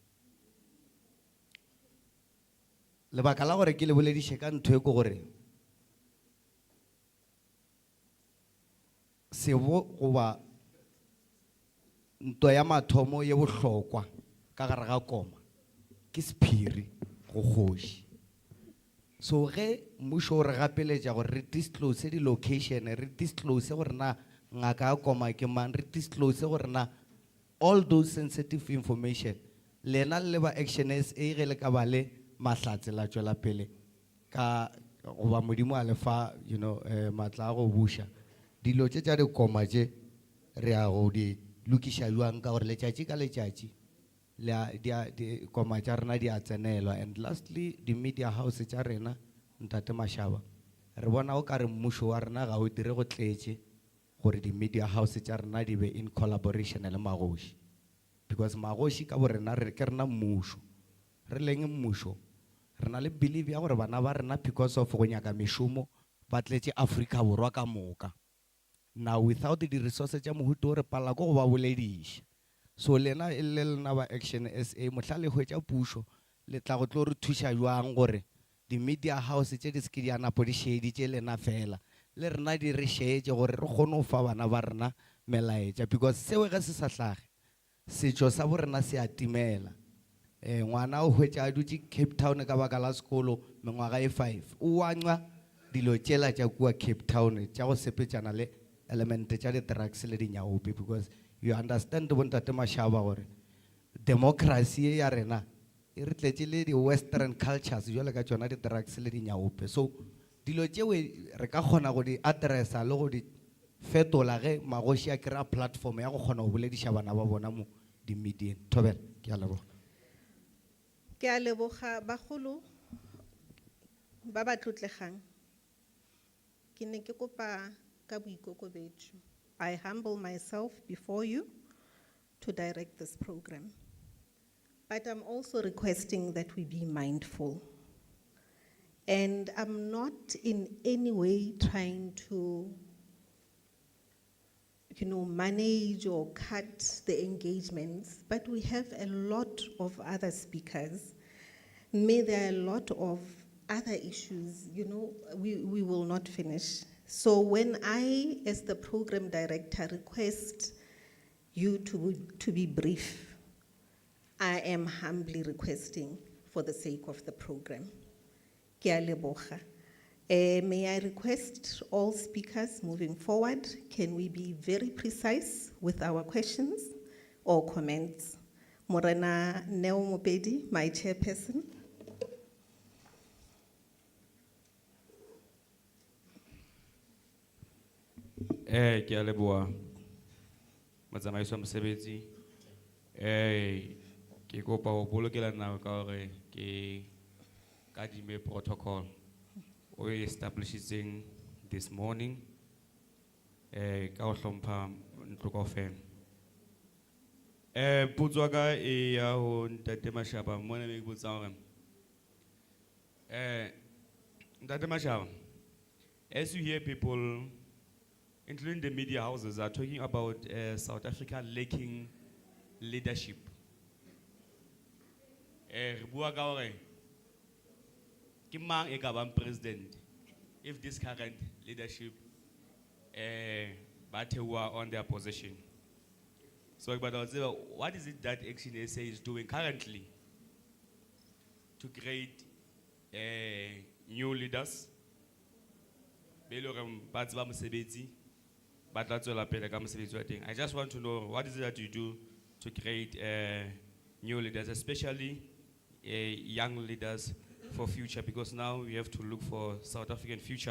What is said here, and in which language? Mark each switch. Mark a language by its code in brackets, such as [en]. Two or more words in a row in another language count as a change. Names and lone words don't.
[nso] Lebaka la gore ke le bolediše ka ntho e ke gore sebo goba ntwa ya mathomo ye bohlokwa ka gare ga koma ke sephiri go kgoši. So ge mmušo o re gapeletša gore re disclose di location, re disclose gore na ngaka ya koma ke mang, re disclose gore na [en] all those sensitive information, [nso] lena le ba Action SA ge le ka ba le mahlatse la tšwela pele ka goba modimo a lefa [en] you know [nso] matla a go buša dilo tše tša dikoma tše re a go di lokiša jwang ka gore letšatši ka letšatši dikoma tša rena di a tsenelwa. And lastly di media house tša rena ntate Mashaba re bona o ka re mmušo wa rena ga o dire go tletše gore di media house tša rena di be [en] in collaboration [nso] le magoši, because magoši ka bo rena re ke rena mmušo re leng mmušo re na le believe ya gore bana ba rena [en] because of [nso] go nyaka mešomo ba tletše Afrika Borwa ka moka. [en] Now without the resources [nso] tša mohuto o re pala ko go ba bolediša. So lena e le lena ba Action SA mohla le hwetša pušo le tla go tlo re thuša jwang gore di media house tše di seke di a napo di šeeditše lena fela le rena di re šeetše gore re kgone go fa bana ba rena melaetša, because seo ge se sa hlage setšo sa bo rena se a timela. Ngwana o hwetša a dutše Cape Town ka baka la sekolo mengwaga e 5 o wanwa dilo tšela tša kua Cape Town tša go sepetšana le elemente tša di-drugs le dinyaope, [en] because you understand [nso] bontate Mashaba gore democracy ya rena e re tletše le di- [en] western cultures [nso] jwale ka tšona di-drugs le dinyaope. So dilo tšeo re ka kgona go di addressa le go di fetola ge magoši a kry-a platform ya go kgona go bolediša bana ba bona mo di-medieng. Thobela, ke a leboga. ke a leboga bagolo ba ba tlotlegang. Ke ne ke kopa ka boikokobetšo. [en] I humble myself before you to direct this program. But I'm also requesting that we be mindful. And I'm not in any way trying to manage or cut the engagements, but we have a lot of other speakers. There are a lot of other issues, we will not finish. So when I, as the program director, request you to be brief, I am humbly requesting for the sake of the program. [nso] Ke a leboga. [en] May I request all speakers moving forward, can we be very precise with our questions or comments? Morena Neo Mopedi, my chairperson. [st] Ke a leboha motsamaiso wa mosebetsi ke kopa ho bolokela nako ka hore ke kadime protocol o [en] establishing this morning [st] ka ho hlompha ntlo kaofela potso ya ka e ya ho Ntate Mashaba mona me ke botsa hore Ntate Mashaba, [en] as you hear people including the media houses are talking about South Africa lacking leadership. [st] Re bua ka hore ke mang e ka bang president [en] if this current leadership [st] ba theoha [en] on their position. So what is it that Action SA is doing currently to create new leaders? I just want to know what is it that you do to create new leaders, especially young leaders for future, because now we have to look for South African future.